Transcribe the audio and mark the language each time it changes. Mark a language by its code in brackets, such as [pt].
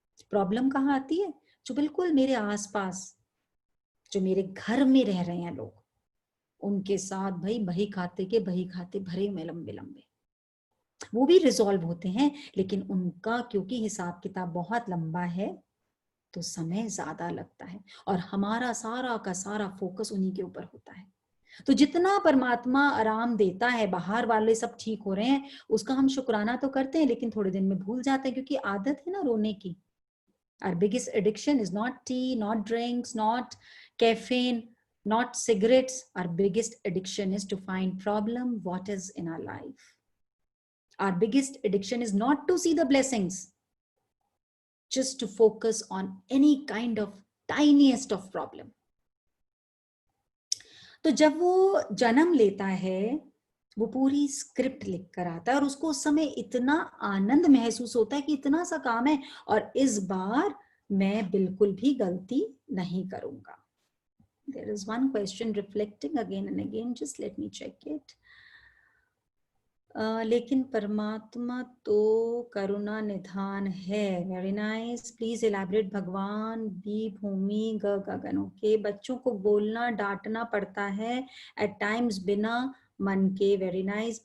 [hi] Problem कहाँ आती है? जो बिल्कुल मेरे आसपास, जो मेरे घर में रह रहे हैं लोग, उनके साथ भाई बही खाते के बही खाते भरे में लंबे लंबे, वो भी रिजॉल्व होते हैं, लेकिन उनका क्योंकि हिसाब किताब बहुत लंबा है तो समय ज्यादा लगता है, और हमारा सारा का सारा फोकस उन्हीं के ऊपर होता है। तो जितना परमात्मा आराम देता है, बाहर वाले सब ठीक हो रहे हैं, उसका हम शुक्राना तो करते हैं, लेकिन थोड़े दिन में भूल जाते हैं, क्योंकि आदत है ना रोने की। [en] Our biggest addiction is not tea, not drinks, not caffeine, not cigarettes. Our biggest addiction is to find problem what is in our life. Our biggest addiction is not to see the blessings, just to focus on any kind of tiniest of problem. [hi] तो जब वो जन्म लेता है, वो पूरी script लिख कर आता है, और उसको उस समय इतना आनंद महसूस होता है कि इतना सा काम है और इस बार मैं बिल्कुल भी गलती नहीं करूंगा। [en] There is one question reflecting again and again, just let me check it. [hi] लेकिन परमात्मा तो करुणा निधान है। [en] Very nice, please elaborate. [hi] भगवान बी भूमि ग गगन। ओके, बच्चों को बोलना डांटना पड़ता है [en] at times [hi] बिना मन के। [en] Very nice.